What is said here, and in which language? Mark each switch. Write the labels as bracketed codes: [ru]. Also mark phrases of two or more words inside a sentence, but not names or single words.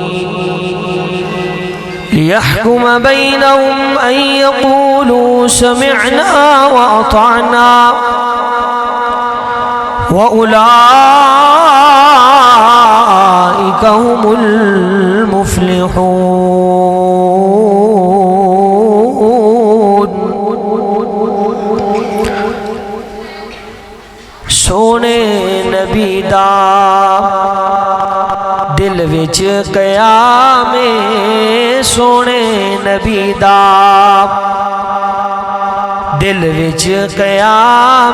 [ar] ليحكم بينهم أن يقولوا سمعنا وأطعنا وأولئك هم المفلحون. [pa] سونے نبی دا دل وچ قیام سونے نبی دا دل وچ قیام.